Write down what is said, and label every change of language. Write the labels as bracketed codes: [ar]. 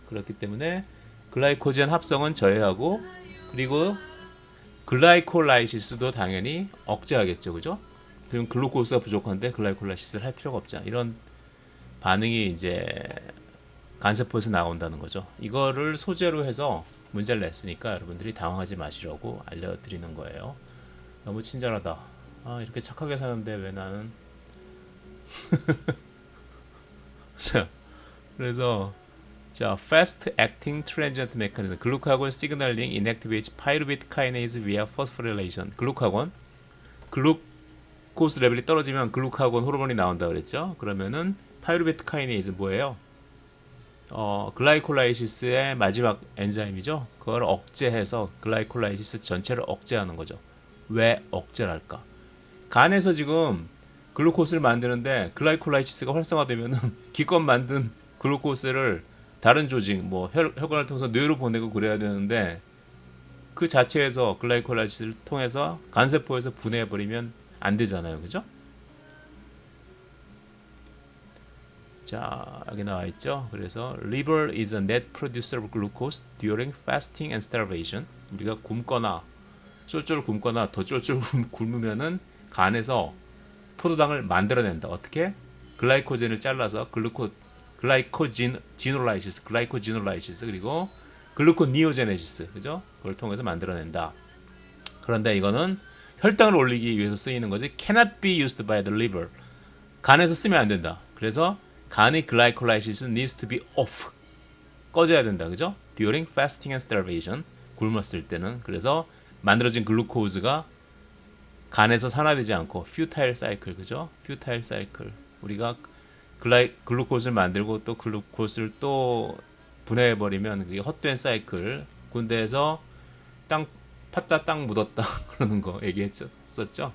[ko] 그렇기 때문에 글라이코젠 합성은 저해하고, 그리고 글라이콜라이시스도 당연히 억제하겠죠, 그죠? 그럼 글루코스가 부족한데 글라이콜라이시스를 할 필요가 없잖아. 이런 반응이 이제 간세포에서 나온다는 거죠. 이거를 소재로 해서 문제를 냈으니까 여러분들이 당황하지 마시라고 알려드리는 거예요. 너무 친절하다. 이렇게 착하게 사는데 왜 나는 자, 그래서 자, [en] fast acting transient mechanism, 글루카곤 signaling inactivates pyruvate kinase via phosphorylation. [ko] 글루코스 레벨이 떨어지면 글루카곤 호르몬이 나온다 그랬죠. 그러면은 파이루베트 카이네이즈 뭐예요? 글라이콜라이시스의 마지막 엔자임이죠. 그걸 억제해서 글라이콜라이시스 전체를 억제하는 거죠. 왜 억제를 할까? 간에서 지금 글루코스를 만드는데 글라이콜라이시스가 활성화되면은 기껏 만든 글루코스를 다른 조직, 뭐 혈관을 통해서 뇌로 보내고 그래야 되는데 그 자체에서 글라이콜라이시스를 통해서 간세포에서 분해해버리면 안 되잖아요, 그죠? 자, 여기 나와 있죠. 그래서 [en] liver is a net producer of glucose during fasting and starvation. [ko] 우리가 굶거나 쫄쫄 굶거나 더 쫄쫄 굶으면은 간에서 포도당을 만들어낸다. 어떻게? 글라이코젠을 잘라서 글라이코지놀라이시스 그리고 글루코니오제네시스, 그죠? 그걸 통해서 만들어낸다. 그런데 이거는 혈당을 올리기 위해서 쓰이는 거지 [en] cannot be used by the liver. [ko] 간에서 쓰면 안 된다. 그래서 간의 글라이콜라이시스 [en] needs to be off. [ko] 꺼져야 된다. 그죠? [en] during fasting and starvation. [ko] 굶었을 때는. 그래서 만들어진 글루코즈가 간에서 산화되지 않고 futile cycle. 그죠? [en] futile cycle. [ko] 우리가 글루코즈를 만들고 또 글루코즈를 또 분해해 버리면 그게 헛된 사이클. 군대에서 땅 팠다 땅 묻었다 그러는 거 얘기했죠. 썼죠.